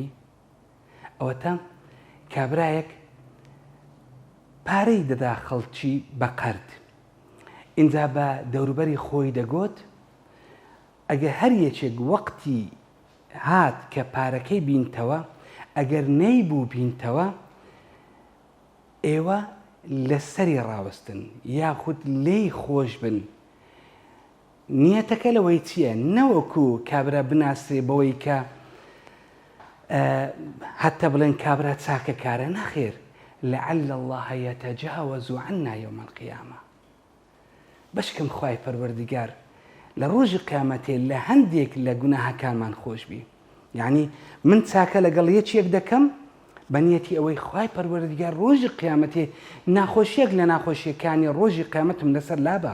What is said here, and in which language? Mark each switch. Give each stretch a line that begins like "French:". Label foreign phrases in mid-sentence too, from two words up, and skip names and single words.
Central Kurdish: ئەوەتە کابرایەک پارەی دەدا خەڵکی بە قەرد، ئینجا بە دەوروبەری خۆی دەگوت ئەگەر هەر یەکێک وەقتی هات کە پارەکەی بینتەوە، ئەگەر نەیبوو بینتەوە ئێوە لەسەری ڕاوەستن یاخود لێی خۆش بن. نیەتەکە لەوەی چییە؟ نەوەکو کابرا بناسرێ بەوەی کە هەتە بڵێن کابرا چاکە کارە، نەخێر،
Arabic: لعل الله يتجاوز عنا يوم القيامة.
Central Kurdish: بەشکم خوای پەروەردیگار لە ڕۆژی قیامەتێ لە هەندێک لە گوناهەکانمان خۆش بی. یعنی من چاکە لەگەڵ یەکێک دەکەم بە نیەتی ئەوەی خوای پەروەردیگار ڕۆژی قیامەتێ ناخۆشیەک لە ناخۆشیەکانی ڕۆژی قیامەتم لەسەر لابە.